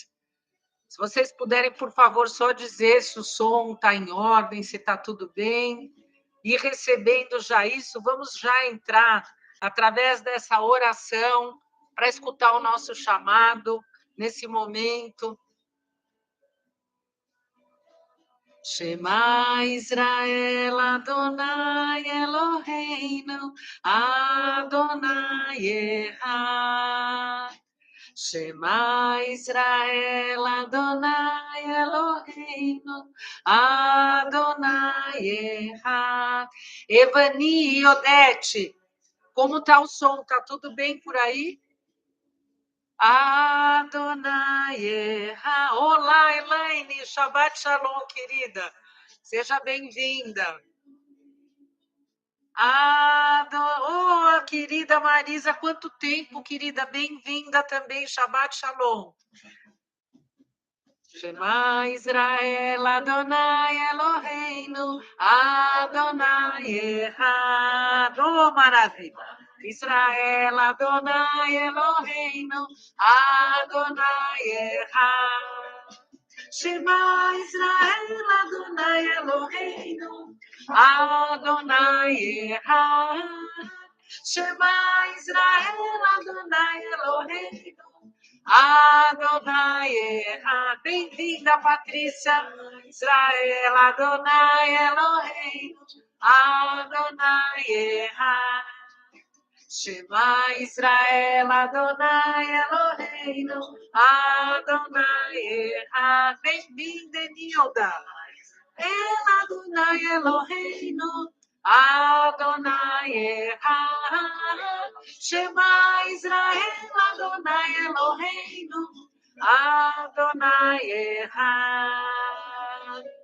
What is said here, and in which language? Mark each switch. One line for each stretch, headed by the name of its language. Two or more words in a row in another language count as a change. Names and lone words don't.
Portuguese: Se vocês puderem, por favor, só dizer se o som está em ordem, se está tudo bem. E recebendo já isso, vamos já entrar através dessa oração para escutar o nosso chamado nesse momento.
Hebrew: שמע ישראל אדוני אלוהינו אדוני אחד. שמע ישראל אדוני אלוהינו אדוני אחד.
Portuguese: Evani e Odete, como está o som? Está tudo bem por aí?
Hebrew: אדוני אחד.
Portuguese: Olá, Elaine,
Hebrew: שבת שלום,
Portuguese: querida. Seja bem-vinda. Oh, querida Marisa, quanto tempo, querida. Bem-vinda também,
Hebrew: שבת שלום. שמע ישראל אדוני אלוהינו אדוני אחד.
Portuguese: Oh, maravilha.
Hebrew: ישראל אדוני אלוהינו אדוני אחד. שמע ישראל אדוני אלוהינו אדוני אחד. שמע ישראל אדוני אלוהינו אדוני אחד.
Portuguese: Bem-vinda, Patrícia.
Hebrew: ישראל אדוני אלוהינו אדוני אחד. שמע ישראל אדוני אלוהינו אדוני אחד.
Portuguese: Bem-vinda, Nilda.
Hebrew: אל אדוני אלוהינו אדוני אחד. שמע ישראל אדוני אלוהינו אדוני אחד.